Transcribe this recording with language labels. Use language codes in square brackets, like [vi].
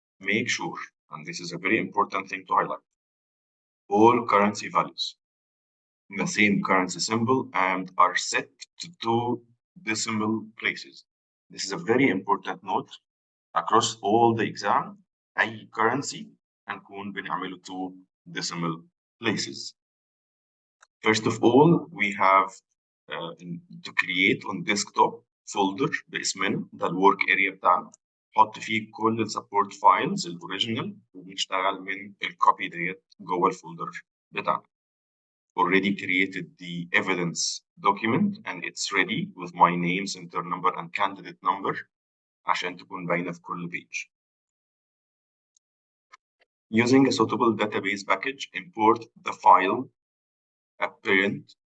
[en] Make sure, and this is a very important thing to highlight, all currency values in the same currency symbol and are set to 2 decimal places. This is a very important note across all the exam. [ar] أي [en] currency [ar] هنكون بنعمله [en] 2 decimal places. First of all, we have to create on desktop folder [ar] باسمنا ده الورك اريا بتاعنا، نحط فيه كل السبورت فايلز الاوريجينال وبنشتغل من الكوبي ديت جوه الفولدر بتاعنا. [en] Already created the evidence document and it's ready with my name, center number and candidate number [ar] عشان تكون باينة في كل [en] page. Using a suitable database package, import the file apparent.csv.